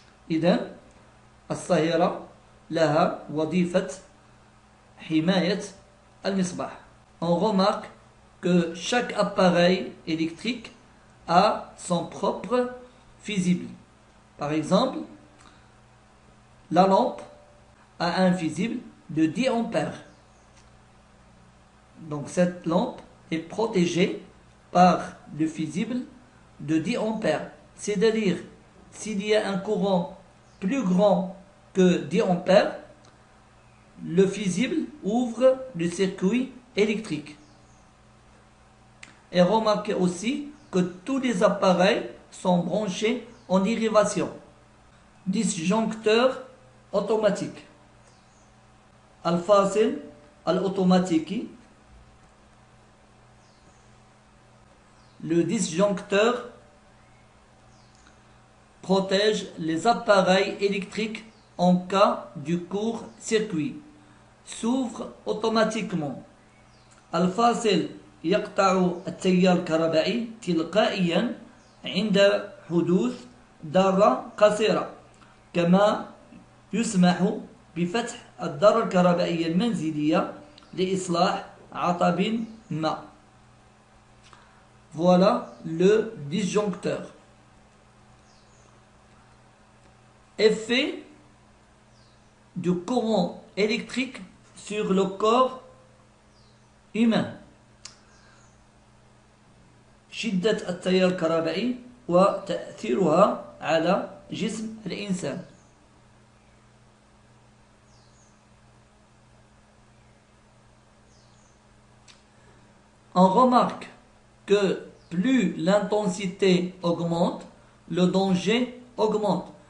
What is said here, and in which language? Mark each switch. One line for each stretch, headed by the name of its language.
Arabic: إذن الصهيرة لها وظيفة حماية المصباح.
French: On remarque que chaque appareil électrique a son propre fusible. Par exemple, la lampe a un fusible de 10 ampères. Donc cette lampe est protégée par le fusible de 10 ampères. C'est-à-dire, s'il y a un courant plus grand que 10 ampères, le fusible ouvre le circuit électrique. Et remarquez aussi que tous les appareils sont branchés en dérivation. Disjoncteur automatique.
Arabic: الفاصل الأوتوماتيكي.
French: Le disjoncteur protège les appareils électriques en cas de court-circuit. S'ouvre automatiquement.
Arabic: الفاصل يقطع التيار الكهربائي تلقائيا عند حدوث ضرة قصيرة، كما يسمح بفتح الدارة الكهربائية المنزلية لإصلاح عطب ما.
French: Voilà le disjoncteur. Effet du courant électrique sur le corps humain.
Arabic: شدة التيار الكهربائي وتأثيرها على جسم الإنسان.
French: On remarque que plus l'intensité augmente, le danger augmente.